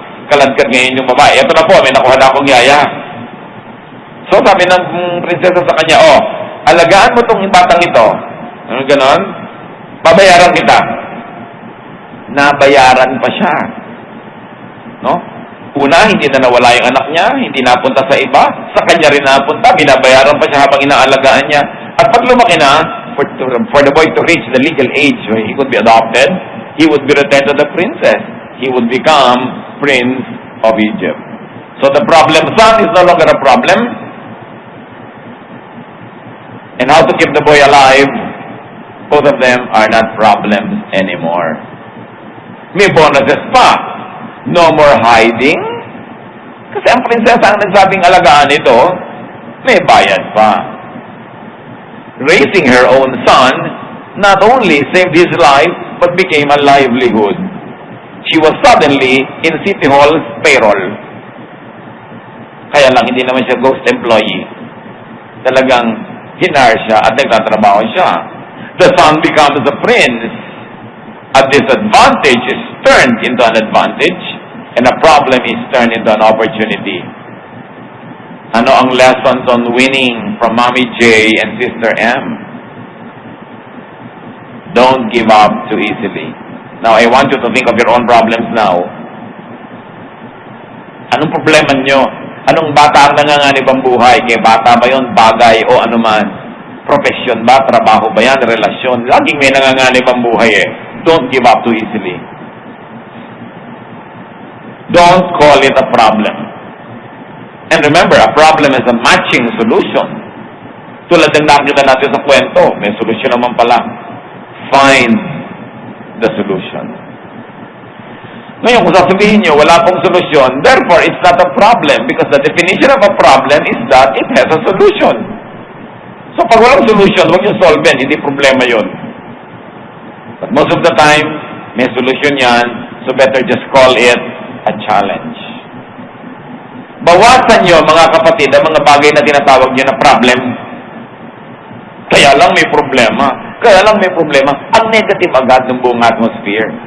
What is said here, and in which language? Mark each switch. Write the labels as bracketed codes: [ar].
[tl] Kaladkad ngayon yung babae. Ito na po, may nakuha na akong yaya. So, sabi ng prinsesa sa kanya, alagaan mo tong batang ito. Ano ganon? Babayaran kita. Nabayaran pa siya. No? Una, hindi na nawala yung anak niya, hindi napunta sa iba, sa kanya rin napunta, binabayaran pa siya habang inaalagaan niya. At pag lumaki na, [en] for the boy to reach the legal age where he could be adopted, he would be returned to the princess. He would become Prince of Egypt. So the problem son is no longer a problem. And how to keep the boy alive, both of them are not problems anymore. [tl] May bonuses pa. [en] No more hiding. [tl] Kasi ang prinsesa ang nagsabing alagaan ito, may bayad pa. [en] Raising her own son not only saved his life, but became a livelihood. She was suddenly in City Hall's payroll. [tl] Kaya lang, hindi naman siya ghost employee. Talagang hinar siya at nagtatrabaho siya. [en] The son becomes a prince. A disadvantage is turned into an advantage, and a problem is turned into an opportunity. [tl] Ano ang [en] lessons on winning from Mommy J and Sister M? Don't give up too easily. Now, I want you to think of your own problems now. [tl] Anong problema nyo? Anong bata ang nanganganib ang buhay? Kaya bata ba yun? Bagay o anuman? Profesyon ba? Trabaho ba yan? Relasyon? Laging may nanganganib ang buhay eh. [en] Don't give up too easily. Don't call it a problem. And remember, a problem is a matching solution. [tl] Tulad ng nakita natin sa kwento, may solusyon naman pala. [en] Find the solution. [tl] Ngayon, kung sasabihin nyo, wala pong solusyon, [en] therefore, it's not a problem because the definition of a problem is that it has a solution. [tl] So, pag walang solution, huwag nyo solve yan, hindi problema yun. [en] But most of the time, may solution yan, so better just call it a challenge. [tl] Bawasan nyo, mga kapatid, ang mga bagay na tinatawag nyo na problem. Kaya lang may problema. Kaya lang may problema. Ang negative agad ng buong atmosphere.